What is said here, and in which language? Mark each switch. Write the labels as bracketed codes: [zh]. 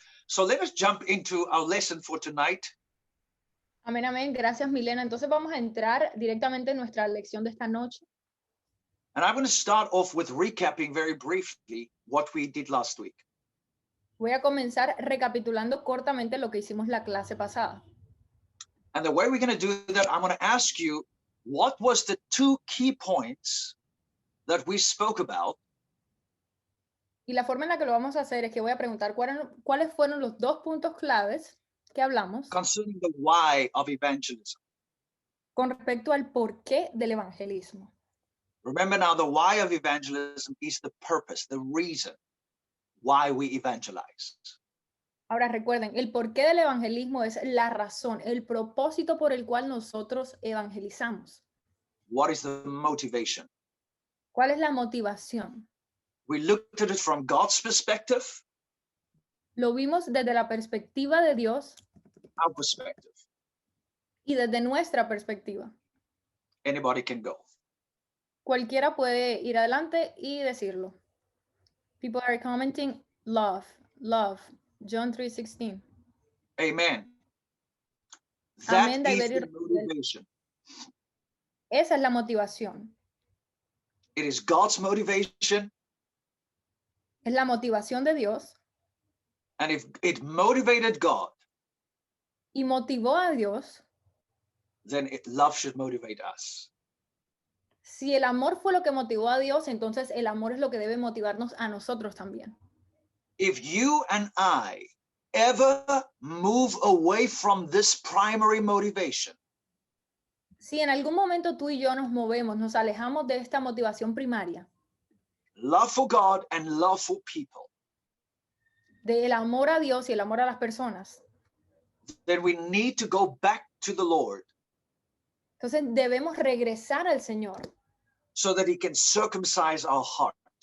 [en] So let us jump into our lesson for tonight. [es] Amén, amén. Gracias, Milena. Entonces vamos a entrar directamente en nuestra lección de esta noche. [en] And I'm going to start off with recapping very briefly what we did last week. [es] Voy a comenzar recapitulando cortamente lo que hicimos la clase pasada. [en] And the way we're going to do that, I'm going to ask you, what was the two key points that we spoke about? [es] Y la forma en la que lo vamos a hacer es que voy a preguntar cuáles fueron los dos puntos claves que hablamos [en] Concerning the why of evangelism. [es] con respecto al porqué del evangelismo. [en] Remember now, the why of evangelism is the purpose, the reason why we evangelize. [es] Ahora recuerden, el porqué del evangelismo es la razón, el propósito por el cual nosotros evangelizamos. [en] What is the motivation? [es] ¿Cuál es la motivación? [en] We looked at it from God's perspective, [es] Lo vimos desde la perspectiva de Dios [en] our perspective. [es] y desde nuestra perspectiva. [en] Anybody can go. [es] Cualquiera puede ir adelante y decirlo. [en] People are commenting love, love, John 3:16. Amen. [es] Amén, [en] That is [es] David. [en] the motivation. [es] Esa es la motivación. [en] It is God's motivation. [es] es la motivación de Dios [en] And if it motivated God, [es] y motivó a Dios, [en] then love should motivate us. [es] si el amor fue lo que motivó a Dios, entonces el amor es lo que debe motivarnos a nosotros también. [en] If you and I ever move away from this primary motivation, [es] Si en algún momento tú y yo nos movemos, nos alejamos de esta motivación primaria, [en] love for God and love for people, [es] del amor a Dios y el amor a las personas, [en] then we need to go back to the Lord [es] entonces debemos regresar al Señor [en] so that he can circumcise our heart.